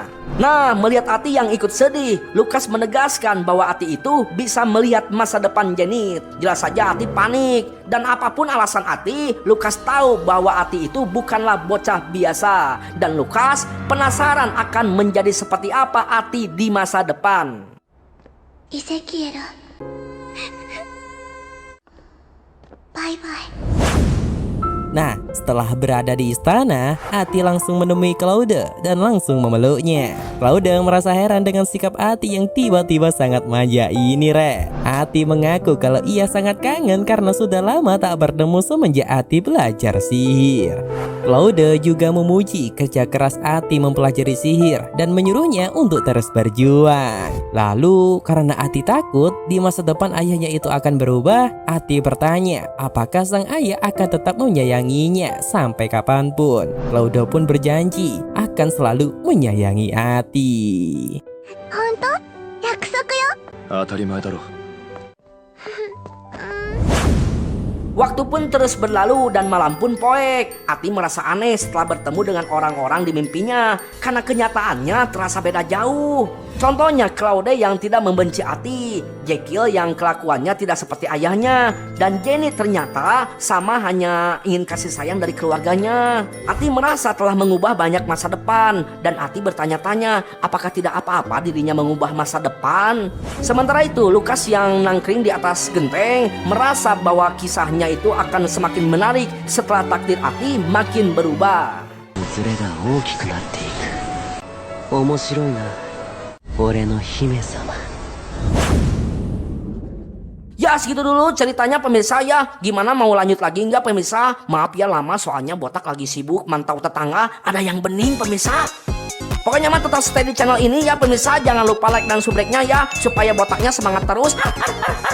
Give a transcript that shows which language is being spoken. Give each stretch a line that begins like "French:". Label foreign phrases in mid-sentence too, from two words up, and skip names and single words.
Indonesian: Nah, melihat Ati yang ikut sedih, Lukas menegaskan bahwa Ati itu bisa melihat masa depan Janet. Jelas saja Ati panik, dan apapun alasan Ati, Lukas tahu bahwa Ati itu bukanlah bocah biasa, dan Lukas penasaran akan menjadi seperti apa Ati di masa depan.
Japanese: イゼキエルバイバイ
Indonesian: Nah, setelah berada di istana, Ati langsung menemui Claude dan langsung memeluknya. Claude merasa heran dengan sikap Ati yang tiba-tiba sangat manja ini, Re. Ati mengaku kalau ia sangat kangen karena sudah lama tak bertemu semenjak Ati belajar sihir. Claude juga memuji kerja keras Ati mempelajari sihir dan menyuruhnya untuk terus berjuang. Lalu, karena Ati takut di masa depan ayahnya itu akan berubah, Ati bertanya apakah sang ayah akan tetap menyayanginya sampai kapanpun. Claude pun berjanji akan selalu menyayangi Ati.
Japanese: 本当約束よ当たり前だろ。
Indonesian: Waktu pun terus berlalu dan malam pun poek. Ati merasa aneh setelah bertemu dengan orang-orang di mimpinya karena kenyataannya terasa beda jauh. Contohnya Claude yang tidak membenci Ati, Jekyll yang kelakuannya tidak seperti ayahnya, dan Jenny ternyata sama hanya ingin kasih sayang dari keluarganya. Ati merasa telah mengubah banyak masa depan, dan Ati bertanya-tanya apakah tidak apa-apa dirinya mengubah masa depan. Sementara itu Lukas yang nangkring di atas genteng merasa bahwa kisahnya itu akan semakin menarik setelah takdir Ati makin berubah.
Japanese: ズレが大きくなっていく。面白いな、俺の姫様。
Indonesian: Ya segitu dulu ceritanya pemirsa ya. Gimana mau lanjut lagi nggak pemirsa? Maaf ya lama soalnya botak lagi sibuk mantau tetangga. Ada yang bening pemirsa. Pokoknya mah tetap stay di channel ini ya pemirsa. Jangan lupa like dan subscribe-nya ya supaya botaknya semangat terus.